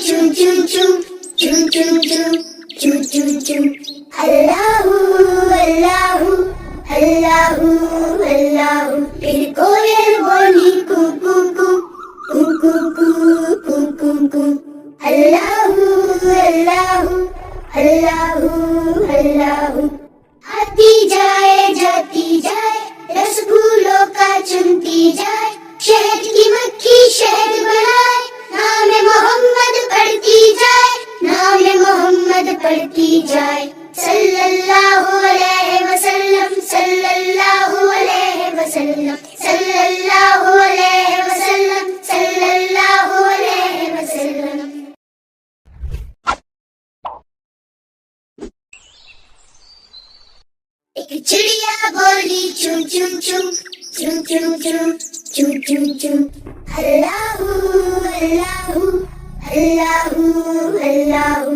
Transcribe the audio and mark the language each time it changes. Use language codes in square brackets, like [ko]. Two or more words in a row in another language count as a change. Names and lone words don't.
[ar] chum chum, chum chum chum, chum chum chum. الله الله الله الله. [hi] फिर कोयल बोली कू कू कू, कू कू कू, कू कू कू. [ar] الله الله الله الله. [hi] आती जाए जाती जाए, रसगुल्लों का चुनती जाए, शहद की मक्खी शहद बनाए, नाम मोहम्मद पढ़ती जाए, नाम मोहम्मद पढ़ती जाए. [ar] صلى الله عليه وسلم، صلى الله عليه وسلم، صلى الله عليه وسلم، صلى الله عليه وسلم. [hi] एक चिड़िया बोली चुम चुम चुम, चुम चुम चुम, चुम चुम चुम. [ar] الله الله، الله الله.